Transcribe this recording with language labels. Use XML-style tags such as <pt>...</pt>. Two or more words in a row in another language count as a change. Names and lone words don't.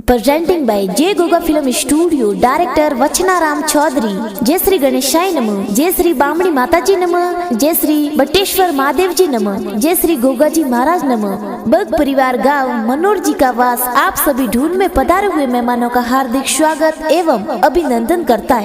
<en>Presenting by J Goga Film Studio, Director Vachnaram Chaudhary.</en> <hi>जय श्री गणेशाय नमः, जय श्री बामणी माताजी नमः, जय श्री बटेश्वर महादेव जी नमः, जय श्री गोगा जी महाराज नमः। बग परिवार गांव मनोर जी का वास आप सभी ढूंढ में पधारे हुए मेहमानों का हार्दिक स्वागत एवं अभिनंदन करता है।</hi>